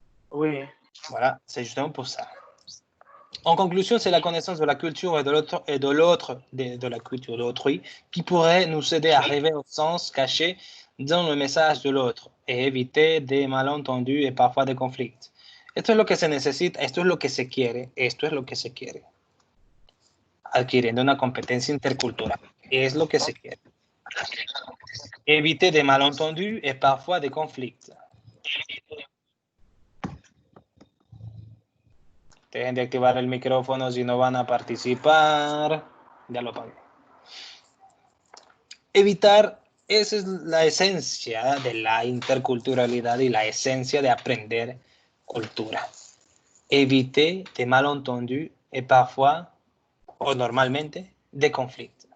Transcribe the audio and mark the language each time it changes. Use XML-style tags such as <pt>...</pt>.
<fr>Oui. Voilà, c'est justement pour ça. En conclusion, c'est la connaissance de la culture et de la culture d'autrui qui pourrait nous aider à arriver au sens caché dans le message de l'autre et éviter des malentendus et parfois des conflits.</fr> <es>Esto es lo que se necesita, esto es lo que se quiere, esto es lo que se quiere. Adquiriendo una competencia intercultural, es lo que se quiere.</es> <fr>Éviter des malentendus et parfois des conflits.</fr> <es>Dejen de activar el micrófono si no van a participar. Ya lo apagué. Evitar, esa es la esencia de la interculturalidad y la esencia de aprender cultura.</es> <fr>Éviter des malentendus et parfois,</fr> <es>o normalmente,</es> <fr>des conflits.</fr>